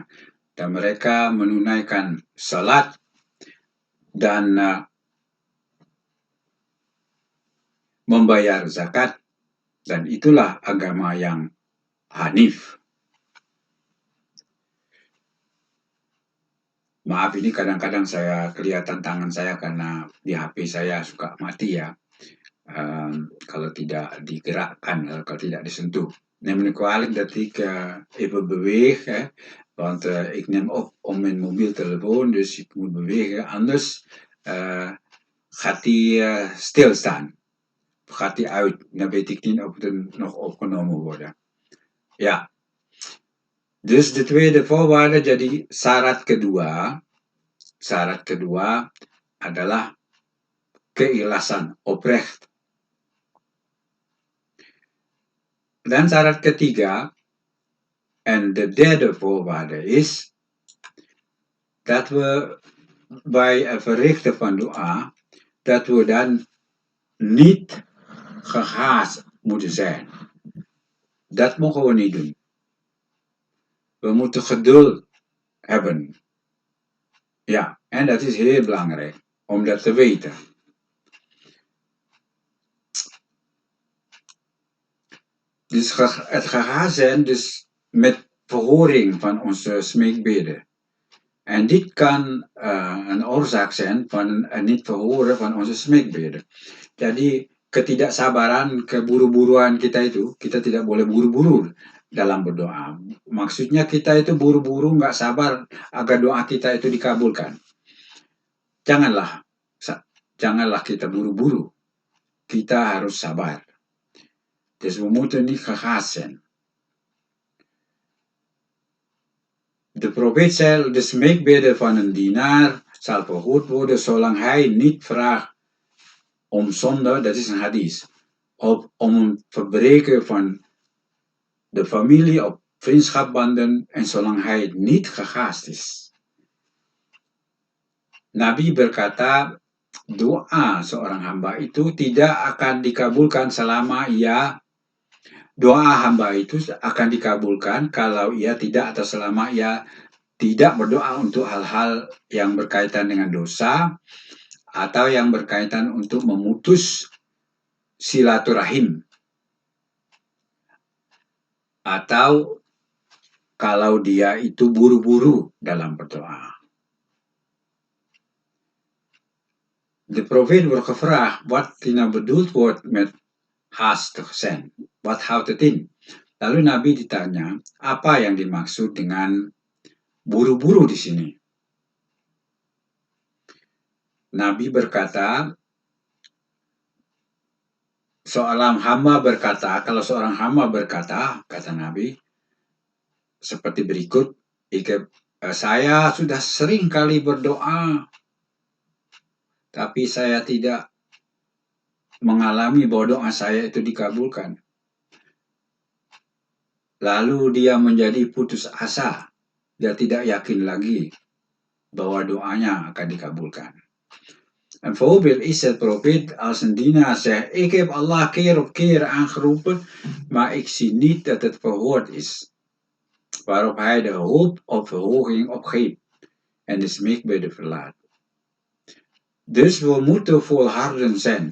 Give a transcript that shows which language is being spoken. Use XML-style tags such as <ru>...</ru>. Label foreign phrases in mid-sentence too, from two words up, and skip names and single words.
<id>Dan mereka menunaikan salat dan membayar zakat, dan itulah agama yang hanif. Maaf, ini kadang-kadang saya kelihatan tangan saya karena di HP saya suka mati ya. Kalau tidak digerakkan, kalau tidak disentuh.</id> <nl>Neem me kwalijk dat ik even beweeg, want ik neem op om mijn mobiel telefoon, dus ik moet bewegen, anders gaat die stilstaan. Gaat die uit, dan weet ik niet of het nog opgenomen wordt. Ja. Dus de tweede voorwaarde,</nl> <id>jadi syarat kedua adalah keikhlasan, oprecht. Dan syarat ketiga</id> <nl>en de derde voorwaarde is dat we bij het verrichten van dua, dat we dan niet gehaast moeten zijn. Dat mogen we niet doen. We moeten geduld hebben. Ja, en dat is heel belangrijk om dat te weten. Dus het gehaast zijn dus met verhoring van onze smeekbeden. En dit kan een oorzaak zijn van het niet verhoren van onze smeekbeden.</nl> <id>Jadi ketidaksabaran, keburu-buruan kita itu, kita tidak boleh buru-buru dalam berdoa. Maksudnya kita itu buru-buru, nggak sabar agar doa kita itu dikabulkan. Janganlah kita buru-buru. Kita harus sabar.</id> <nl>Dus we moeten niet gehaast zijn. De profeet zei, de smeekbeden van een dienaar zal verhoord worden zolang hij niet vraagt om zonde, dat is een hadith, of om een verbreken van de familie of vriendschapbanden en zolang hij niet gehaast is.</nl> <id>Nabi berkata, doa seorang hamba itu tidak akan dikabulkan selama doa hamba itu akan dikabulkan kalau ia tidak atau selama ia tidak berdoa untuk hal-hal yang berkaitan dengan dosa atau yang berkaitan untuk memutus silaturahim, atau kalau dia itu buru-buru dalam berdoa.</id> <nl>De profeet wordt gevraagd wat nou bedoeld wordt met haastig zijn. Wat houdt het in?</nl> <id>Lalu Nabi ditanya, apa yang dimaksud dengan buru-buru di sini? Nabi berkata, kalau seorang hamba berkata, kata Nabi, seperti berikut, saya sudah sering kali berdoa, tapi saya tidak mengalami bahwa doa saya itu dikabulkan. Lalu dia menjadi putus asa, dia tidak yakin lagi bahwa doanya akan dikabulkan.</id> <nl>Een voorbeeld is het profeet als een dienaar zegt, ik heb Allah keer op keer aangeroepen, maar ik zie niet dat het verhoord is. Waarop hij de hoop op verhoging opgeeft en de smeekbeden verlaat. Dus we moeten volharden zijn.</nl>